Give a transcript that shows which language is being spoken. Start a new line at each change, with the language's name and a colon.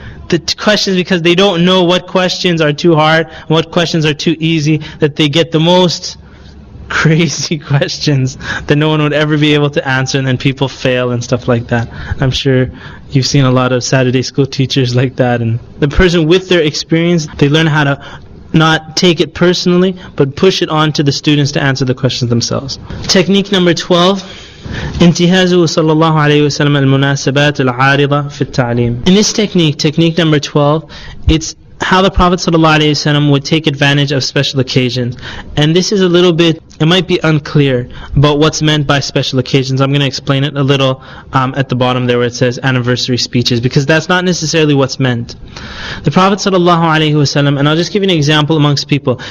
English: The questions, because they don't know what questions are too hard, what questions are too easy, that they get the most crazy questions that no one would ever be able to answer, and then people fail and stuff like that. I'm sure you've seen a lot of Saturday school teachers like that, and the person with their experience, they learn how to not take it personally, but push it on to the students to answer the questions themselves. Technique number 12,
Arabic: انتهازه صلى الله عليه وسلم المناسبات العارضة في التعليم.
English: In this technique number 12, it's how the Prophet ﷺ would take advantage of special occasions. And this is a little bit, it might be unclear about what's meant by special occasions. I'm going to explain it a little at the bottom there where it says anniversary speeches, because that's not necessarily what's meant. The Prophet ﷺ, and I'll just give you an example amongst people.